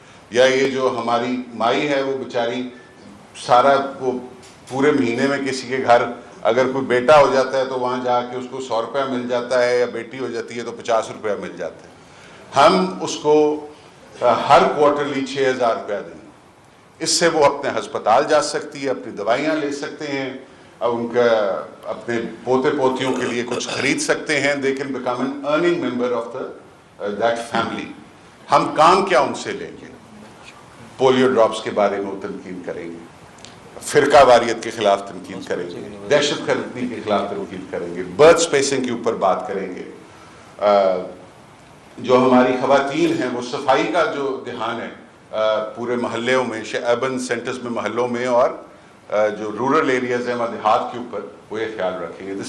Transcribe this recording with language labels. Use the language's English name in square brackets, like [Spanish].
[Urdu] یا یہ جو ہماری مائی ہے وہ بیچاری سارا وہ پورے مہینے میں کسی کے گھر اگر کوئی بیٹا ہو جاتا ہے تو وہاں جا کے اس کو 100 روپیہ مل جاتا ہے, یا بیٹی ہو جاتی ہے تو 50 روپیہ مل جاتا ہے. ہم اس کو ہر کوارٹرلی 6000 روپیہ دیں. اس سے وہ اپنے ہسپتال جا سکتی ہے, اپنی دوائیاں لے سکتے ہیں, ان کا اپنے پوتے پوتیوں کے لیے کچھ خرید سکتے ہیں. [English] they can become an earning member of that family. [Urdu] ہم کام کیا ان سے لیں گے؟ پولیو ڈراپس کے بارے میں تنقید کریں گے, فرقہ واریت کے خلاف تنقید کریں گے, دہشت گردی کے خلاف تنقید کریں گے, برتھ سپیسنگ کے اوپر بات کریں گے. جو ہماری خواتین ہیں وہ صفائی کا جو دھیان ہے پورے محلوں میں, اربن سینٹرز میں, محلوں میں, اور جو رورل ایریاز ہیں دیہات کے اوپر, وہ یہ خیال رکھیں گے.